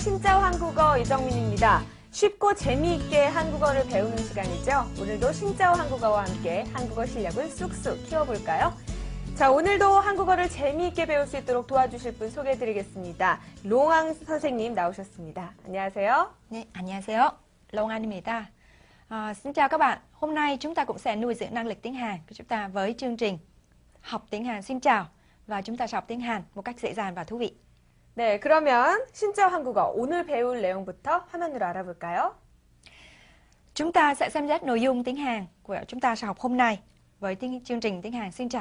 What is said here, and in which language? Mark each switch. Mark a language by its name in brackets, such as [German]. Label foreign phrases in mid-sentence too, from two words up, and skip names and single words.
[Korean] 신짜오 한국어 이정민입니다. 쉽고 재미있게 한국어를 배우는 시간이죠. 오늘도 신짜오 한국어와 함께 한국어 실력을 쑥쑥 키워볼까요? 자, 오늘도 한국어를 재미있게 배울 수 있도록 도와주실 분 소개해드리겠습니다. 롱앙 선생님 나오셨습니다. 안녕하세요. 네, 안녕하세요. Long An입니다. [Vietnamese] Xin chào các bạn. Hôm nay chúng ta cũng sẽ nuôi dưỡng năng lực tiếng Hàn của chúng ta với chương trình học tiếng Hàn. Xin chào. Và chúng ta sẽ học tiếng Hàn một cách dễ dàng và thú vị. [Korean] 네, 그러면 신짜오 한국어 오늘 배울 내용부터 화면으로 알아볼까요? [Vietnamese] Chúng ta sẽ xem xét nội dung tiếng Hàn của chúng ta sẽ học hôm nay với chương trình tiếng Hàn. Xin chào.